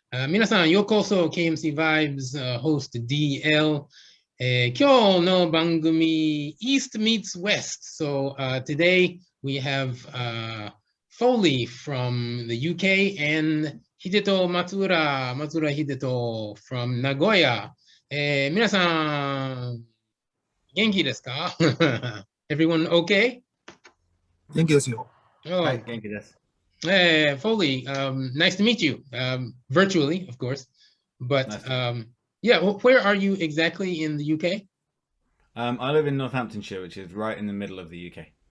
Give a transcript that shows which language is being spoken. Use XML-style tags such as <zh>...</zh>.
<ja>皆さん、ようこそ KMC Vibes、host DL、今日の番組 East meets West.</ja> <en>So today we have Foley from the UK and Hideto Matsuura, Hideto from Nagoya.</en> <ja>皆さん、元気ですか？</ja> <en>Everyone okay?</en> <ja>元気ですよ。はい、元気です。</ja> <en>Foley, nice to meet you, virtually, of course. But yeah, where are you exactly in the UK? I live in Northamptonshire, which is right in the middle of the UK.</en>